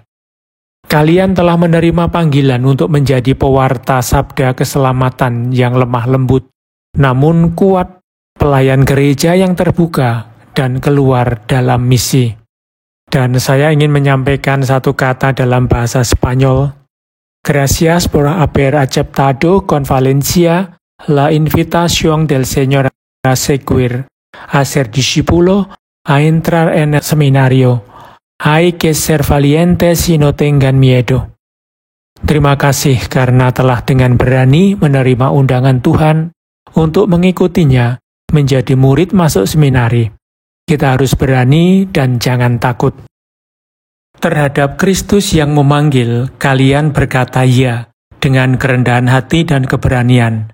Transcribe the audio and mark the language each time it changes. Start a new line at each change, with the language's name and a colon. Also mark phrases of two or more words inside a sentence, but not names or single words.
Indonesian: Kalian telah menerima panggilan untuk menjadi pewarta sabda keselamatan yang lemah lembut, namun kuat, pelayan gereja yang terbuka dan keluar dalam misi. Dan saya ingin menyampaikan satu kata dalam bahasa Spanyol.
Spanish: Gracias por haber aceptado con Valencia la invitación del Señor a seguir, a ser discípulo, a entrar en el seminario. Hay que ser valientes y no tengan miedo.
Indonesian: Terima kasih karena telah dengan berani menerima undangan Tuhan untuk mengikutinya menjadi murid masuk seminari. Kita harus berani dan jangan takut. Terhadap Kristus yang memanggil, kalian berkata ya dengan kerendahan hati dan keberanian.